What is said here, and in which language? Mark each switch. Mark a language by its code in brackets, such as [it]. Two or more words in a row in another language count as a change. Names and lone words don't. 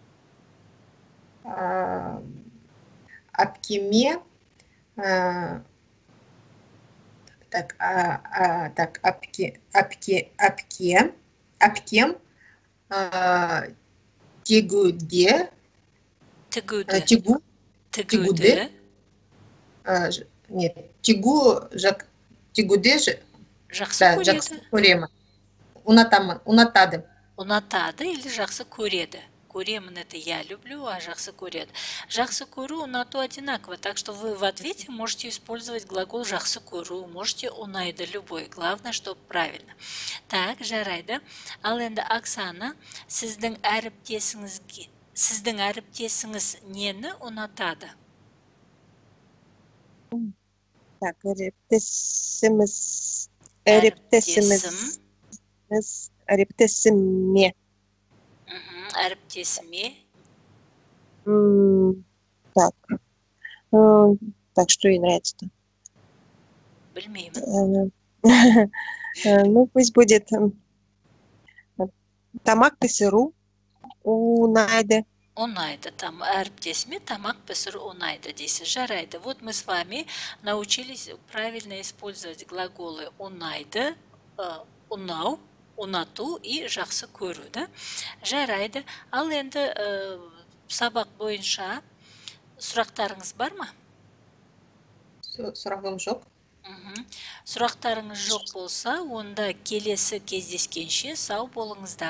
[kk] Әпкеме, әпкем тегуде жақсы көремін. Ұнатады или жақсы көреді? Көремін, [ru] это я люблю, а [kk] жақсы көреді. Жақсы көру, ұнату [ru] одинаково, так что вы в ответе можете использовать глагол [kk] жақсы көру, [ru] можете ұнайды любой, главное, чтобы правильно. Так, [kk] жарайды. Ал енді Оксана, сіздің әріптесіңіз нені ұнатады? Так, әріптесіме. Әріптесіме. [ru] Так, что ей нравится-то? [kk] Білмеймін. [ru] Ну, пусть будет [kk] тамақ пісіру ұнайды. Ұнайды, там әріптесіме тамақ пісіру ұнайды дейсіз. Жарайды. [ru] Вот мы с вами научились правильно использовать глаголы [kk] ұнайды, ұнау, ұнату [ru] и [kk] жақсы көру, [ru] да? [kk] Жарайды. Ал енді сабақ бойынша сұрақтарыңыз бар ма? Сұрағым жоқ. Сұрақтарыңыз жоқ болса, онда келесі кездескенше сау болыңыздар.